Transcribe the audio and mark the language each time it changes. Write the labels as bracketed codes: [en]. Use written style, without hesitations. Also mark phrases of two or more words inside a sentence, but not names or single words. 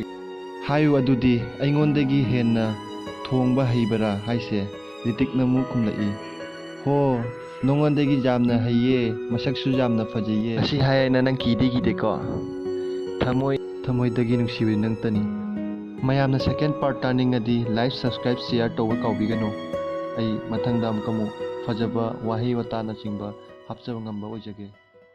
[mni] Hayu adudi engondagi henna thongba haibara haise. Ritikna muk kumlai. Ho nongondagi jamna haiye masaksu jamna fajaye. Asi hayaina nang kide ko. Thamoidagi nungsibi nang tani. Mayamna second part taningadi [en] like subscribe share [mni] tawba kaubigano. Ai mathangda amkamu fajaba wahi watana chingba hapchaba ngamba oijage.